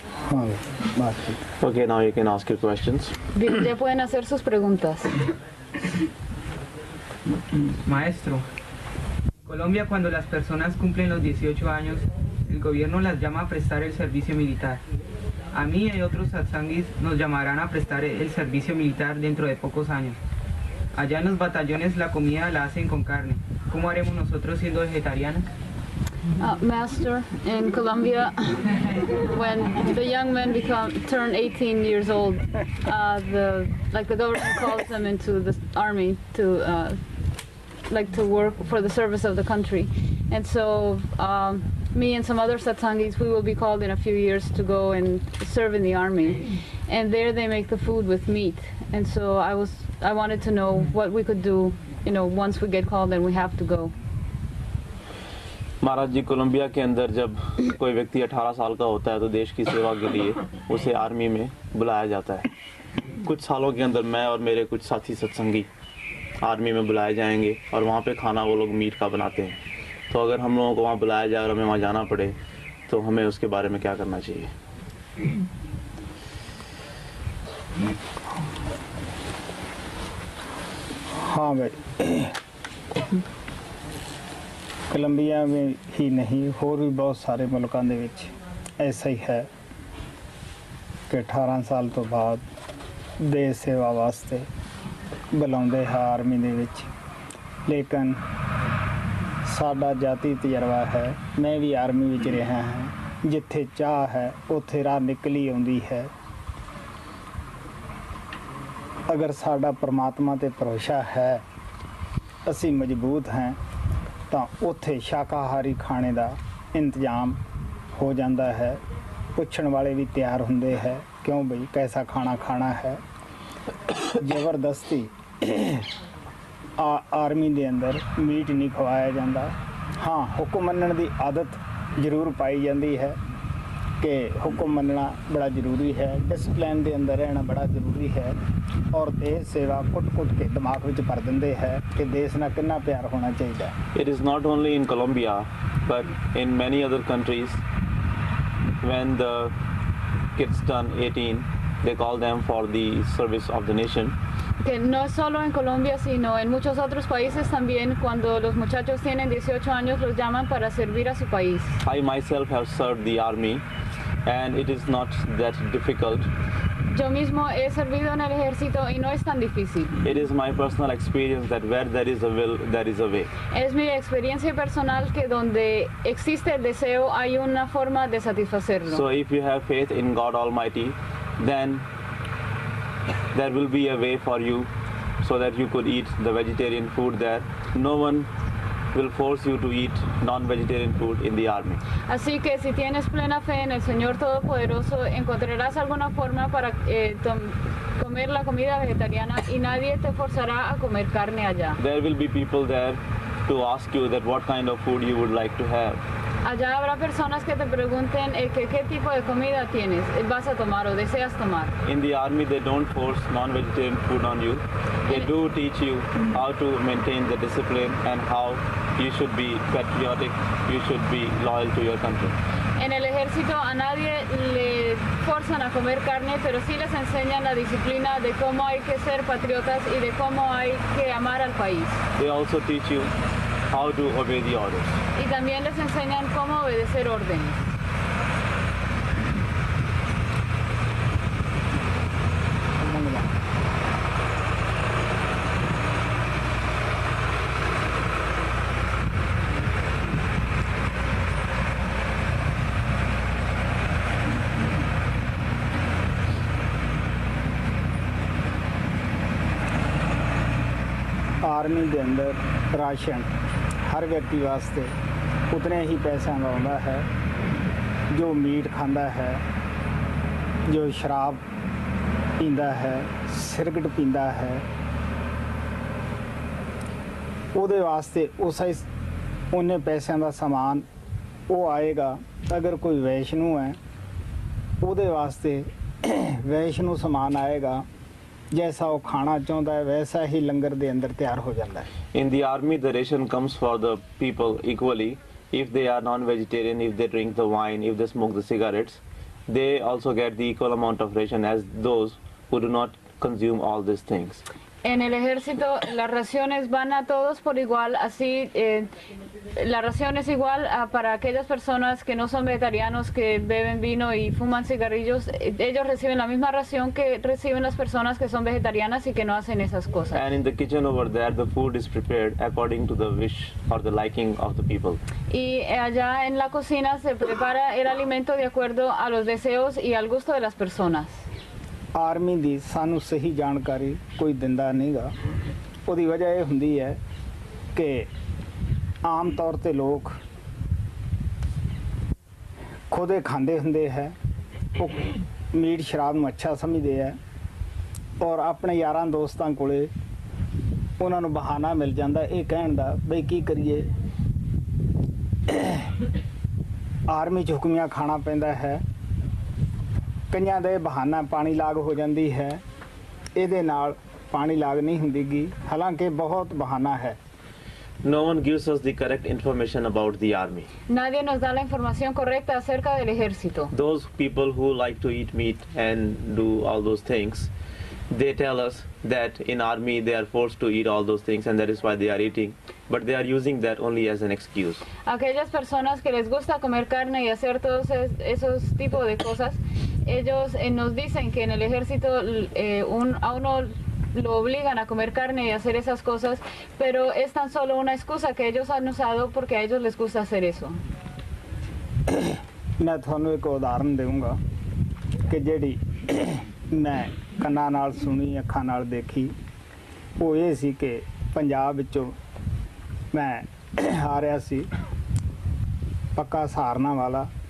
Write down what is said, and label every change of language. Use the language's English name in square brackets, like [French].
[English] Okay, now you can ask your questions. [Spanish] Bien, ya pueden hacer sus preguntas. Maestro, en Colombia cuando las personas cumplen los 18 años, el gobierno las llama a prestar el servicio militar. A mí y a otros satsangis nos llamarán a prestar el servicio militar dentro de pocos años. Allá en los batallones la comida la hacen con carne. ¿Cómo haremos nosotros siendo vegetarianos? [English] Master, in Colombia, when the young men turn 18 years old, the government calls them into the army to work for the service of the country, and so me and some other satsangis, we will be called in a few years to go and serve in the army, and there they make the food with meat, and so I wanted to know what we could do, once we get called and we have to go. [Hindi] Maharaj ji, Colombia के अंदर जब कोई व्यक्ति 18 साल का होता है तो देश की सेवा के लिए उसे आर्मी में बुलाया जाता है। कुछ सालों के अंदर मैं और मेरे कुछ साथी सत्संगी आर्मी में बुलाए जाएंगे और वहाँ पे खाना वो लोग मीट का बनाते हैं। तो अगर हम लोगों को वहाँ बुलाया जाए और हमें वहाँ जाना पड़े तो हमें उसके बारे में क्या करना चाहिए? हाँ भाई, कोलंबिया में ही नहीं, और भी बहुत सारे मुल्कों [Punjabi] ਦੇ ਵਿੱਚ [Hindi] ऐसा ही है कि [Punjabi] 18 ਸਾਲ ਤੋਂ ਬਾਅਦ ਦੇਸ਼ ਸੇਵਾ ਵਾਸਤੇ ਬੁਲਾਉਂਦੇ ਹੈ ਆਰਮੀ ਦੇ ਵਿੱਚ। ਲੇਕਿਨ ਸਾਡਾ ਜਾਤੀ ਤਜਰਬਾ ਹੈ, ਮੈਂ ਵੀ ਆਰਮੀ ਵਿੱਚ ਰਿਹਾ ਹਾਂ, ਜਿੱਥੇ ਚਾਹ ਹੈ ਉੱਥੇ ਰਾਹ ਨਿਕਲੀ ਆਉਂਦੀ ਹੈ। ਅਗਰ ਸਾਡਾ ਪਰਮਾਤਮਾ ਤੇ ਭਰੋਸਾ ਹੈ, ਅਸੀਂ ਮਜ਼ਬੂਤ ਹਾਂ, ਤਾਂ ਉੱਥੇ ਸ਼ਾਕਾਹਾਰੀ ਖਾਣੇ ਦਾ ਇੰਤਜ਼ਾਮ ਹੋ ਜਾਂਦਾ ਹੈ। ਪੁੱਛਣ ਵਾਲੇ ਵੀ ਤਿਆਰ ਹੁੰਦੇ ਹੈ, ਕਿਉਂ ਬਈ ਕੈਸਾ ਖਾਣਾ ਖਾਣਾ ਹੈ। ਜ਼ਬਰਦਸਤੀ ਆਰਮੀ ਦੇ ਅੰਦਰ ਮੀਟ ਨਹੀਂ ਖਵਾਇਆ ਜਾਂਦਾ। ਹਾਂ, ਹੁਕਮ ਮੰਨਣ ਦੀ ਆਦਤ ਜ਼ਰੂਰ ਪਾਈ ਜਾਂਦੀ ਹੈ ਕਿ ਹੁਕਮ ਮੰਨਣਾ ਬੜਾ ਜ਼ਰੂਰੀ ਹੈ, ਡਿਸਪਲਿਨ ਦੇ ਅੰਦਰ ਰਹਿਣਾ ਬੜਾ ਜ਼ਰੂਰੀ ਹੈ। ਔਰ ਦੇਸ਼ ਸੇਵਾ ਕੁੱਟ-ਕੁੱਟ ਕੇ ਦਿਮਾਗ ਵਿੱਚ ਭਰ ਦਿੰਦੇ ਹੈ ਕਿ ਦੇਸ਼ ਨਾਲ ਕਿੰਨਾ ਪਿਆਰ ਹੋਣਾ ਚਾਹੀਦਾ। [English] It is not only in Colombia but in many other countries when the kids turn 18 they call them for the service of the nation. [Spanish] Que no solo en Colombia, sino en muchos otros países también, cuando los muchachos tienen 18 años los llaman para servir a su país. [English] I myself have served the army and it is not that difficult [Spanish] Yo mismo he servido en el ejército y no es tan difícil. [English] It is my personal experience that where there is a will, there is a way. [Spanish] Es mi experiencia personal que donde existe el deseo hay una forma de satisfacerlo. [English] So if you have faith in God Almighty, then there will be a way for you so that you could eat the vegetarian food there. No one will force you to eat non-vegetarian food in the army. [Spanish] Así que si tienes plena fe en el Señor Todopoderoso, encontrarás alguna forma para comer la comida vegetariana y nadie te forzará a comer carne allá. [English] There will be people there to ask you that what kind of food you would like to have. [Spanish] Allá habrá personas que te pregunten qué tipo de comida tienes, vas a tomar o deseas tomar. [English] In the army, they don't force non-vegetarian food on you. They do teach you how to maintain the discipline and how you should be patriotic, you should be loyal to your country. [Spanish] En el ejército a nadie le forzan a comer carne, pero sí les enseñan la disciplina de cómo hay que ser patriotas y de cómo hay que amar al país. [English] They also teach you how to obey the orders. [Spanish] Y también les enseñan cómo obedecer órdenes. [Punjabi] Army ਦੇ ਅੰਦਰ ration ਹਰ ਵਿਅਕਤੀ ਵਾਸਤੇ ਉਤਨੇ ਹੀ ਪੈਸਿਆਂ ਦਾ ਆਉਂਦਾ ਹੈ ਜੋ meat ਖਾਂਦਾ ਹੈ, ਜੋ ਸ਼ਰਾਬ ਪੀਂਦਾ ਹੈ, ਸਿਗਰਟ ਪੀਂਦਾ ਹੈ, ਉਹਦੇ ਵਾਸਤੇ ਉਹਨੇ ਪੈਸਿਆਂ ਦਾ ਸਮਾਨ ਉਹ ਆਏਗਾ। ਅਗਰ ਕੋਈ ਵੈਸ਼ਨੂ ਹੈ ਉਹਦੇ ਵਾਸਤੇ ਵੈਸ਼ਨੂ ਸਮਾਨ ਆਏਗਾ। [Hindi] जैसा वो खाना चाहता है वैसा ही लंगर दे अंदर तैयार हो जाता है। [English] In the army, the ration comes for the people equally. If they are non-vegetarian, if they drink the wine, if they smoke the cigarettes, they also get the equal amount of ration as those who do not consume all these things. [Spanish] En el ejército las raciones van a todos por igual, así la ración es igual para aquellas personas que no son vegetarianos, que beben vino y fuman cigarrillos. Ellos reciben la misma ración que reciben las personas que son vegetarianas y que no hacen esas cosas. [English] And in the kitchen over there, the food is prepared according to the wish or the liking of the people. [Spanish] Y allá en la cocina se prepara el alimento de acuerdo a los deseos y al gusto de las personas. [Punjabi] Army ਦੀ ਸਾਨੂੰ ਸਹੀ ਜਾਣਕਾਰੀ ਕੋਈ ਦਿੰਦਾ ਨਹੀਂਗਾ। ਉਹਦੀ ਵਜ੍ਹਾ ਇਹ ਹੁੰਦੀ ਹੈ ਕਿ ਆਮ ਤੌਰ ਤੇ ਲੋਕ ਖੁਦੇ ਖਾਂਦੇ ਹੁੰਦੇ ਹੈ, ਉਹ ਮੀਟ ਸ਼ਰਾਬ ਨੂੰ ਅੱਛਾ ਸਮਝਦੇ ਹੈ ਔਰ ਆਪਣੇ ਯਾਰਾਂ ਦੋਸਤਾਂ ਕੋਲੇ ਉਹਨਾਂ ਨੂੰ ਬਹਾਨਾ ਮਿਲ ਜਾਂਦਾ ਇਹ ਕਹਿਣ ਦਾ ਬਈ ਕੀ ਕਰੀਏ, ਆਰਮੀ 'ਚ ਹੁਕਮੀਆਂ ਖਾਣਾ ਪੈਂਦਾ ਹੈ। ਕਈਆਂ ਦੇ ਬਹਾਨਾ ਪਾਣੀ ਲਾਗ ਹੋ ਜਾਂਦੀ ਹੈ, ਇਹਦੇ ਨਾਲ ਪਾਣੀ ਲਾਗ ਨਹੀਂ ਹੁੰਦੀਗੀ, ਹਾਲਾਂਕਿ ਬਹੁਤ ਬਹਾਨਾ ਹੈ। [English] No one gives us the correct information about the army. [Spanish] Nadie nos da la información correcta acerca del ejército. [English] Those people who like to eat meat and do all those things, they tell us that in army they are forced to eat all those things and that is why they are eating, but they are using that only as an excuse. [Spanish] Aquellas personas que les gusta comer carne y hacer todos esos tipos de cosas, ellos nos dicen que en el ejército a uno lo obligan a comer carne y hacer esas cosas, pero es tan solo una excusa que ellos han usado porque a ellos les gusta hacer eso. [Punjabi] मैं ਤੁਹਾਨੂੰ ਇੱਕ ਉਦਾਹਰਨ ਦੇਵਾਂਗਾ ਕਿ ਜਿਹੜੀ ਮੈਂ ਕੰਨਾਂ ਨਾਲ ਸੁਣੀ, ਅੱਖਾਂ ਨਾਲ ਦੇਖੀ, ਉਹ ਇਹ ਸੀ ਕਿ ਪੰਜਾਬ ਵਿੱਚੋਂ ਮੈਂ ਆ ਰਿਹਾ ਸੀ ਪੱਕਾ ਸਹਾਰਨਾ ਵਾਲਾ।